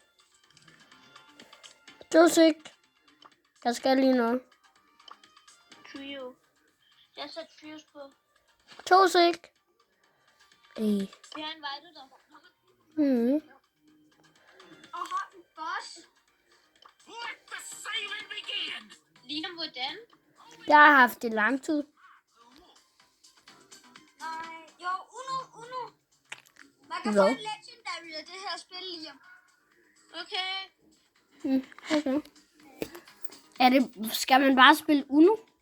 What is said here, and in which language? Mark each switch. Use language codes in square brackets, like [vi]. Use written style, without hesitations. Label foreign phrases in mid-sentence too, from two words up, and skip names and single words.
[da] Josik. Jeg skal lige noget. Trio. Jeg sætter trios på. Josik. Vi har invited dig. Mm. Og har en boss. [en] Let the sailing begin. [da] Liam, hvordan? Jeg har haft det lang tid. Nej, jo, Uno. Man kan Hvad? få en legendary af det her spil, Liam. Okay. Okay. Skal man bare spille Uno?